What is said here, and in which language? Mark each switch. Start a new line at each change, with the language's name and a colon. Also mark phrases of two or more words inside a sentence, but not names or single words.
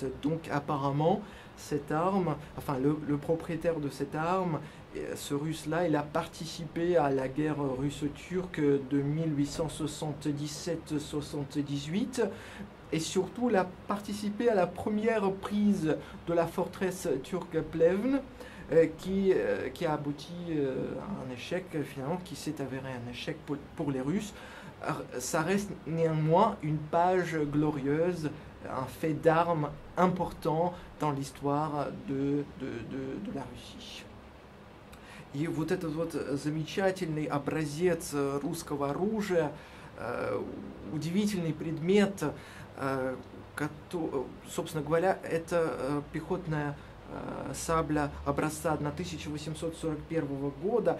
French: Donc apparemment, cette arme, enfin le propriétaire de cette arme, ce russe-là, il a participé à la guerre russo-turque de 1877-78, et surtout il a participé à la première prise de la forteresse turque Plevne, qui a abouti à un échec finalement, qui s'est avéré un échec pour les Russes. Ça reste néanmoins une page glorieuse, un fait d'armes important dans l'histoire de la Russie.
Russian: И вот этот вот замечательный образец русского оружия, удивительный предмет, собственно говоря, это пехотная сабля образца 1841 года.